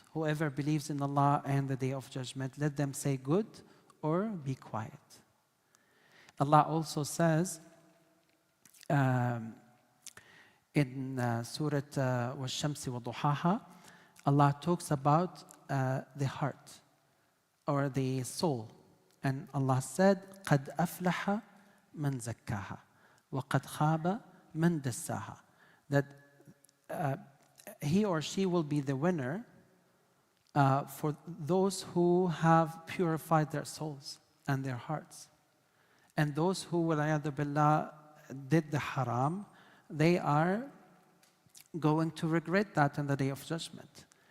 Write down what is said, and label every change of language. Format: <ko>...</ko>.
<en>Whoever believes in Allah and the day of judgment, let them say good or be quiet. Allah also says in Surah Wash-Shamsi wa Duhaha, Allah talks about the heart or the soul. And Allah said,</en> <ar>قَدْ أَفْلَحَ مَنْ زَكَّاهَا وَقَدْ خَابَ مَنْ دَسَّاهَا.</ar> <en>That he or she will be the winner for those who have purified their souls and their hearts. And those who,</en> <ar>وَالْعِيَاذُ بِاللَّهِ,</ar> <en>did the haram, they are going to regret that on the day of judgment.</en>